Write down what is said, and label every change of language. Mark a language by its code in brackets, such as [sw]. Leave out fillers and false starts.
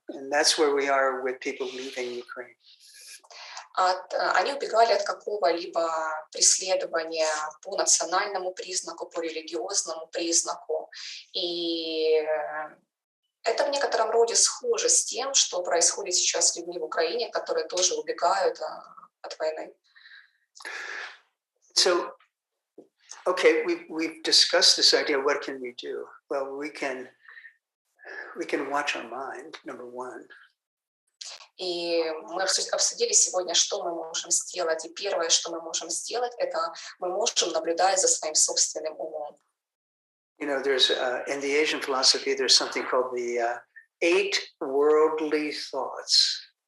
[en] And that's where we are with people leaving Ukraine. [ru] Они убегали от какого-либо преследования по национальному признаку, по религиозному признаку. И это в некотором роде схоже с тем, что происходит сейчас с людьми в Украине, которые тоже убегают от войны. [en] So, okay, we've discussed this idea. What can we do? Well, we can watch our mind, number one. [ru] И мы обсудили сегодня, что мы можем сделать. И первое, что мы можем сделать, это мы можем наблюдать за своим собственным умом. [en] There's in the Asian philosophy, there's something called the 8 worldly thoughts.